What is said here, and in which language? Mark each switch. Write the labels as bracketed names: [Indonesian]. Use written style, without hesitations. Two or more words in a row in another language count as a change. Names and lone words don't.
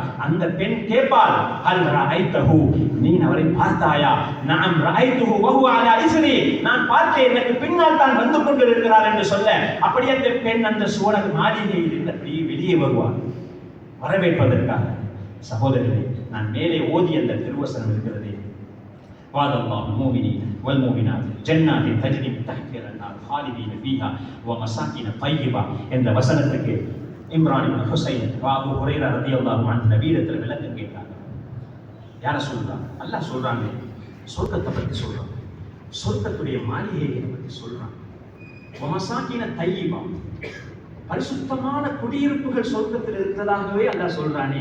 [Tamil] அந்த பெண் கேட்பாள், [Arabic] هل رأيته, [Tamil] நீ அவரை பார்த்தாயா? நான் [Arabic] رأيته وهو على إثري, [Tamil] நான் பார்த்தேன், எனக்கு பின்னால் தான் வந்து கொண்டிருக்கிறார் என்று சொல்ல, அப்படி அந்த பெண் அந்த சுவன மாளிகையில் இருந்து அப்படியே வெளியே வருவார் வரவேற்பதற்காக. சகோதரர்களே, நான் மேலே ஓதிய அந்த திருவசனம் இருக்கிறது, [Arabic] وعد الله المؤمنين والمؤمنات جنات تجري من تحتها الانهار خالدين فيها ومساكن طيبه [Tamil] என்ற வசனத்துக்கு இம்ரான் இப்னு ஹுசைன் அபூ ஹுரைரா ரலியல்லாஹு அன்ஹு நபியிடத்தில் விளக்கம் கேட்டாங்க. யார சொல்றாங்க? அல்லாஹ் சொல்றாங்க, சொர்க்கத்தை பத்தி சொல்றாங்க, சொர்க்கத்துடைய மாளிகையை பத்தி சொல்றாங்க. [Arabic] ومساكن طيبة, [Tamil] பரிசுத்தமான குடியிருப்புகள் சொர்க்கத்தில் இருக்கிறதாகவே அல்லாஹ் சொல்றானே.